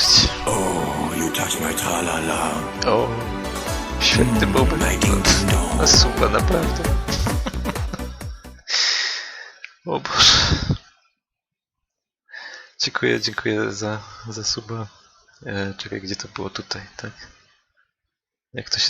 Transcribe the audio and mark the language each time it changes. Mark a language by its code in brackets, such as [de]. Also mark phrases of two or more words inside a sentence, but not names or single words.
[en] Oh, you touch my tra-la-la. [pl] O, świetny moment. No, super, naprawdę. O Boże. Dziękuję za suba. Czekaj, gdzie to było? Tutaj, tak? Jak to się...